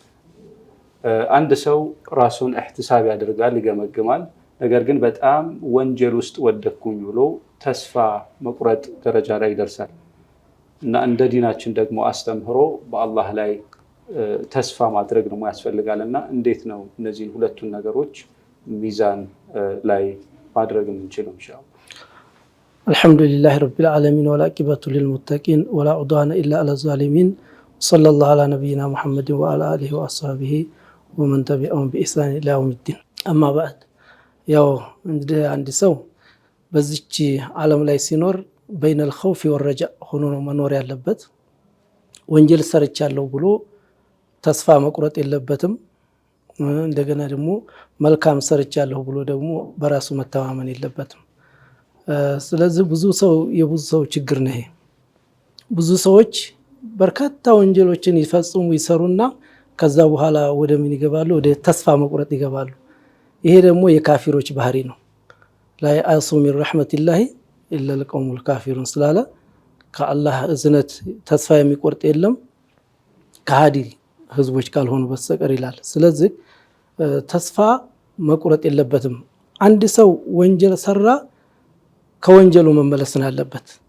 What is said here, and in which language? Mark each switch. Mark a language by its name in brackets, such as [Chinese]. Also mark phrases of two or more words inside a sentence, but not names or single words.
[Amharic] አንድ ሰው ራሱን احتساب ያደርጋል ይገመግማል ነገር ግን በጣም ወንጀል ውስጥ ወደኩኝ ብሎ ተስፋ መቁረጥ ደረጃ ላይ ይደርሳል እና እንደ ዲናችን ደግሞ አስተምህሮ በአላህ ላይ ተስፋ ማድረግ ነው ያስፈልጋልና እንዴት ነው እነዚህ ሁለቱን ነገሮች ሚዛን ላይ ማድረግ የምንችለው ኢንሻአላህ [Arabic] الحمد لله رب العالمين والعاقبة للمتقين ولا عدوان إلا على الظالمين صلى الله على نبينا محمد وعلى آله وأصحابه ومن تبعهم بإحسان إلى يوم الدين أما بعد [Amharic] ያው አንድ ሰው በዚች ዓለም ላይ ሲኖር [Arabic] بين الخوف والرجاء [Amharic] ሆኖ ነው መኖር ያለበት ወንጀል ሰርቻለሁ ብሎ ተስፋ መቁረጥ የለበትም እንደገና ደግሞ መልካም ሰርቻለሁ ብሎ ደግሞ በራሱ መተማመን የለበትም ስለዚህ የብዙ ሰው ችግር ነው ብዙ ሰዎች በርካታ ወንጀሎችን ይፈጽሙ ይሰሩና ከዛ በኋላ ወደ ምን ይገባሉ ወደ ተስፋ መቁረጥ ይገባሉ ይሄ ደግሞ የካፊሮች ባህሪ ነው [Arabic] لا يأسوا من رحمة الله إلا القوم الكافرون [Amharic] ስላለ ከአላህ እዝነት ተስፋ የሚቆርጥ የለም ከሃዲ ህዝቦች ካልሆኑ በስተቀር ይላል ስለዚህ ተስፋ መቁረጥ የለበትም አንድ ሰው ወንጀል ሰራ ከወንጀሉ መመለስ አለበት